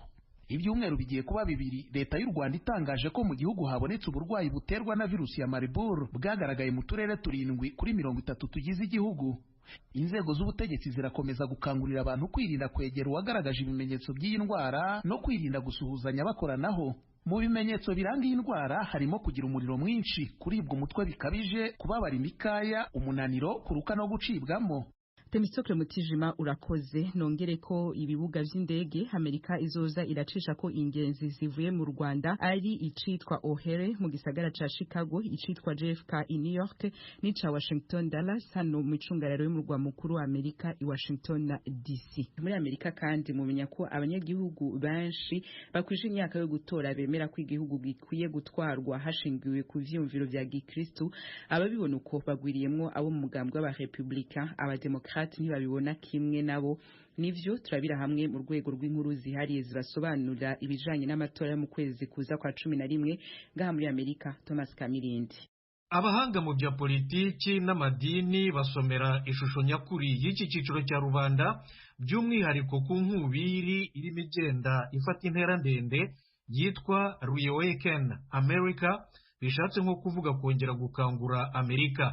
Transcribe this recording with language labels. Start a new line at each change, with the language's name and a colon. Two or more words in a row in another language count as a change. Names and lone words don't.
Kinyarwanda: Ibyumweru bigiye kuba 2 leta y'u Rwanda itangaje ko mu gihugu habonetse uburwayi buterwa na virusi ya Marburg bwagaragaye mu turere 7 kuri 30 tugize igihugu. Inzego z'ubutegetsi zirakomeza gukangurira abantu kwirinda kwegera uwagaragaje ibimenyetso by'iyi ndwara no kwirinda gusuhuzanya bakoranaho. Mu bimenyetso biranga iyi ndwara harimo kugira umuriro mwinshi, kuribwa umutwe bikabije, kubabara imikaya, umunaniro, kuruka no gucibwamo.
Rundi: Temistokle Mutijima urakoze. Nongere ko ibibuga vy'indege Amerika izoza iracisha ko ingenzi zivuye mu Rwanda ari icitwa O'Hare mu gisagara ca Chicago, icitwa JFK i New York n'ica Washington Dallas hano mu icungararo y'umurwa mukuru wa Amerika i Washington DC. Muri Amerika kandi mumenya ko abanyagihugu benshi bakwije imyaka yo gutora bemera ko igihugu gikwiye gutwarwa hashingiwe ku vyumviro vya Gikristo. Ababibona uko bagwiriyemwo abo mu mugambwe w'abarepublika, abademokrate ntibabibona kimwe nabo. Nivyo turabira hamwe mu rwego rw'inkuru zihariye zibasobanurira ibijanye n'amatora yo mu kwezi kuza kwa 11 ngaha muri Amerika. Thomas Kamirindi.
Kinyarwanda: Abahanga mu bya politiki n'amadini basomera ishusho nyakuri y'iki cyiciro cya rubanda, by'umwihariko ku nkubiri irimo igenda ifata intera ndende yitwa Reawaken America, bishatse nko kuvuga kongera gukangura Amerika.